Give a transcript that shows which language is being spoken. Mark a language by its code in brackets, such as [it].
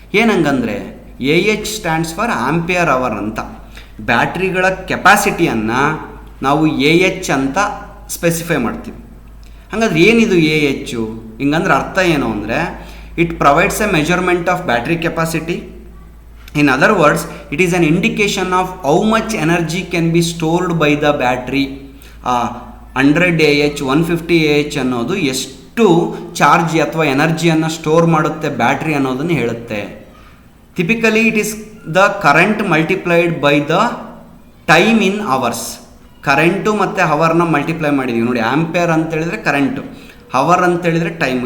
[kn] ಏನಂಗಂದರೆ [en] AH stands for ampere hour ಅಂತ. [kn] ಬ್ಯಾಟ್ರಿಗಳ ಕೆಪಾಸಿಟಿಯನ್ನು ನಾವು AH ಅಂತ ಸ್ಪೆಸಿಫೈ ಮಾಡ್ತೀವಿ. ಹಾಗಾದ್ರೆ ಏನಿದು AH? ಹಿಂಗಂದ್ರೆ ಅರ್ಥ ಏನು ಅಂದರೆ, [en] It provides a measurement of battery capacity. In other words, it is an indication of how much energy can be stored by the battery. [kn] 100 AH 150 AH ಅನ್ನೋದು ಎಷ್ಟು ಚಾರ್ಜ್ ಅಥವಾ ಎನರ್ಜಿಯನ್ನು ಸ್ಟೋರ್ ಮಾಡುತ್ತೆ ಬ್ಯಾಟ್ರಿ ಅನ್ನೋದನ್ನು ಹೇಳುತ್ತೆ. [en] Typically it is the current multiplied by the time in hours. [kn] Current ಮತ್ತು ಹವರ್ನ multiply ಮಾಡಿದ್ದೀವಿ ನೋಡಿ. Ampere ಅಂತೇಳಿದರೆ ಕರೆಂಟು, ಹವರ್ ಅಂತೇಳಿದರೆ ಟೈಮ್.